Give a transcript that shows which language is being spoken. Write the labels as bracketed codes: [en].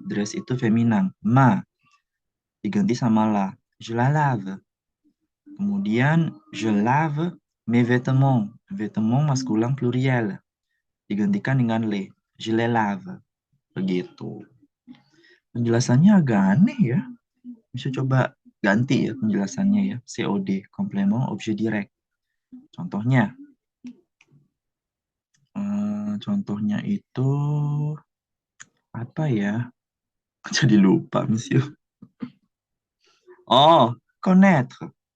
[id] Dress itu feminan. Ma diganti sama la. [fr] Je la lave. [id] Kemudian, [fr] je lave mes vêtements. Vêtements maskulin pluriel. [id] Digantikan dengan [fr] les. Je les lave. [id] Begitu. Penjelasannya agak aneh ya. Bisa coba ganti ya penjelasannya ya. [fr] COD, complément objet direct. [id] Contohnya, contohnya itu apa ya? Jadi lupa, monsieur. Oh, connaître.